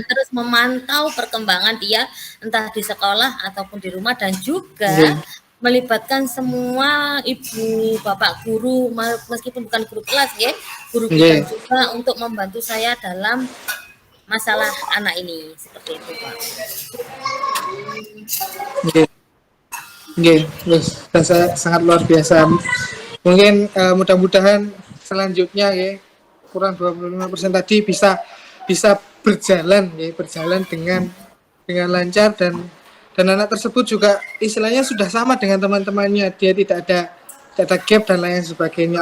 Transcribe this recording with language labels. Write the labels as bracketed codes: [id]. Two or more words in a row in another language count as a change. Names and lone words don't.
[id] dan terus memantau perkembangan dia entah di sekolah ataupun di rumah, dan juga Nggih. melibatkan semua ibu, bapak guru, meskipun bukan guru kelas ya, guru Nggih. kita juga untuk membantu saya dalam masalah anak ini, seperti itu Pak. Nggih. Nggih, sangat luar biasa. Mungkin mudah-mudahan selanjutnya ya, kurang 25% tadi bisa berjalan ya, berjalan dengan lancar, dan anak tersebut juga istilahnya sudah sama dengan teman-temannya, dia tidak ada gap dan lain sebagainya.